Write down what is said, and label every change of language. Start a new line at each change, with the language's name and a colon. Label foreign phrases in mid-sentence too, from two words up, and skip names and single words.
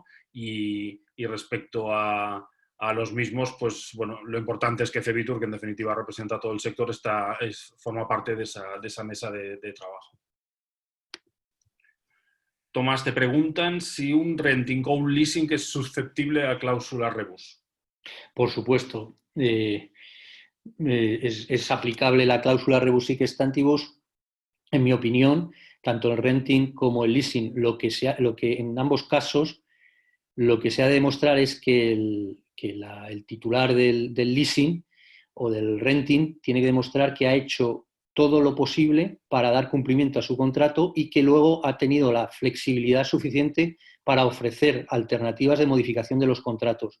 Spanish: Y respecto a los mismos, pues bueno, lo importante es que Fevitur, que en definitiva representa a todo el sector, forma parte de esa mesa de trabajo. Tomás, te preguntan si un renting o un leasing es susceptible a cláusula rebus. Por supuesto. Es aplicable la cláusula
Latin: rebus sic stantibus,
Spanish: en mi opinión, tanto el renting como el leasing. Lo que en ambos casos, lo que se ha de demostrar es que el titular del leasing o del renting tiene que demostrar que ha hecho todo lo posible para dar cumplimiento a su contrato y que luego ha tenido la flexibilidad suficiente para ofrecer alternativas de modificación de los contratos.